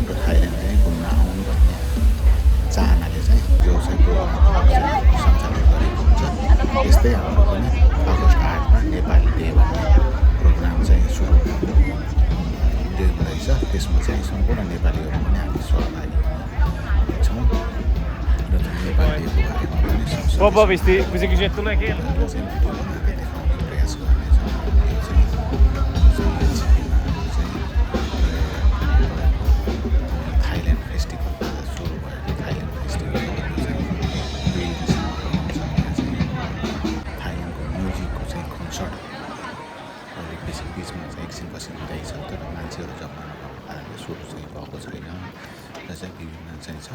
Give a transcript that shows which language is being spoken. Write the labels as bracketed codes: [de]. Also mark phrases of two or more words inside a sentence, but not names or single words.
[ne] र थाइल्यान्ड चाहिँ घुम्न आउनु भन्ने चाहनाले चाहिँ यो चाहिँ प्रोग्राम सञ्चालन यस्तै हाम्रो पनि अगस्ट 8मा नेपाली डे भन्ने प्रोग्राम चाहिँ सुरु दिएको रहेछ। त्यसमा चाहिँ सम्पूर्ण नेपालीहरू पनि हामी सहभागी हुन्छौँ र नेपाली डेको बारेमा पनि [it] Papà, questi che tu non è che... [ne] भिडियो बनाएर देखाउने प्रयास गर्नेछौँ। यो चाहिँ थाइल्यान्ड फेस्टिभल सुरु भएको थाइल्यान्ड फेस्टिभल थाइल्यान्डको म्युजिकको चाहिँ कन्सर्ट अलिक बेसी बिचमा चाहिँ एकछिनपछि हुँदैछ, तर मान्छेहरू जम्मा नभएको कारणले सुरु चाहिँ भएको छैन र चाहिँ विभिन्न चाहिँ छ।